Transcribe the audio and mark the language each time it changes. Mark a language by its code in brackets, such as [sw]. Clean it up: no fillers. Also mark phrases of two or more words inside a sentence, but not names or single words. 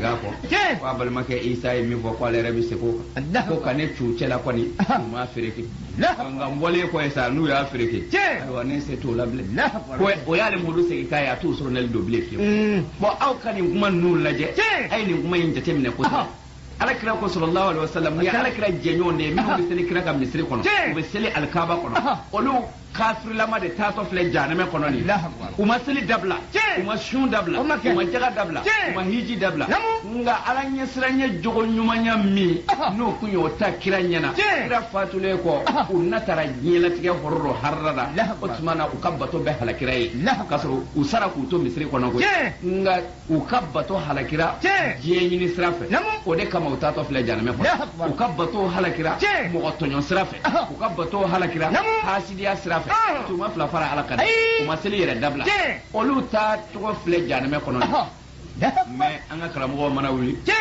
[bm] a kɔ k'a balimakɛ Isa ye min fɔ k'ale yɛrɛ bɛ segin o kan ko ka ne cu cɛla kɔni u m'a fereke nka n bɔlen kɔ ye sa n'u y'a fereke ayiwa ne se t'o la bilen o y'ale Muhamadu segin k'a ye a t'o sɔrɔ nɛli don bilen fiyewu bon aw ka nin kuma ninnu lajɛ a ye nin kuma in jateminɛ kosɛbɛ Alakira ko [ar] صلى الله عليه وسلم [bm] ni Alakira jɛɲɔgɔn de ye minnu bɛ seli kira ka misiri kɔnɔ u bɛ seli alikaaba kɔnɔ olu kafirilama de taatɔ filɛ jahanama kɔnɔ nin u ma seli dabila u ma sun dabila u ma jaga dabila u ma hiji dabila nka Ala ɲɛsiranɲɛ jogo ɲumanya min n'o kun y'o ta kira ɲɛna kira fatulen kɔ u natara diɲɛlatigɛ hɔrɔrɔ harada o tuma na u ka bato bɛɛ halakira ye k'a sɔrɔ u sara k'u to misiri kɔnɔ koyi nka u ka bato halakira diɲɛ ɲini sira fɛ o de kama u taatɔ filɛ jahanama kɔnɔ u ka bato halakira mɔgɔ tɔɲɔ sira fɛ u ka bato halakira hasidiya sira fɛ tuma fila fara Ala kan u ma seli yɛrɛ dabila olu ta tɔgɔ filɛ jahanama kɔnɔ mais an ka karamɔgɔw mana wuli